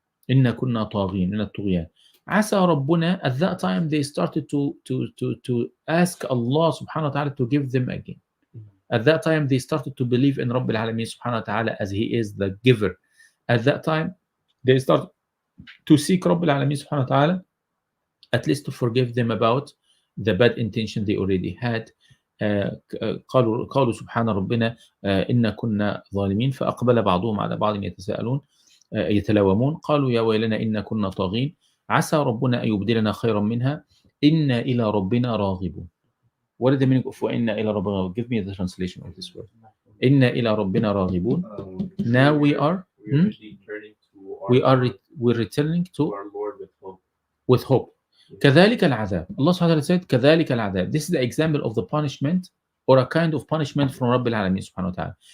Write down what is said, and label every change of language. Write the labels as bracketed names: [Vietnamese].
[Arabic] إنا كنا طاغين, من الطغيان. عسى ربنا, [English] at that time they started to ask Allah subhanahu wa ta'ala to give them again. At that time, they started to believe in Rabbil Alameen subhanahu wa ta'ala as He is the giver. At that time, they started to seek Rabbil Alameen subhanahu wa ta'ala at least to forgive them about the bad intention they already had. [Arabic] قالوا سبحان ربنا إنا كنا ظالمين فأقبل بعضهم على بعض يتلاومون قالوا يا ويلنا إنا كنا طاغين عسى ربنا أن يبدلنا خيرا منها إنا إلى ربنا راغبون. [English] What is the meaning of [Arabic] وإنا إلى ربنا? [English] Give me the translation of this word. [Arabic] إنا إلى ربنا راغبون. [English] Now we're returning to our Lord with hope. [Arabic] كذلك العذاب. [English] Allah subhanahu wa ta'ala said [Arabic] كذلك العذاب. [English] This is the example of the punishment or a kind of punishment from Rabbil Alameen subhanahu wa ta'ala.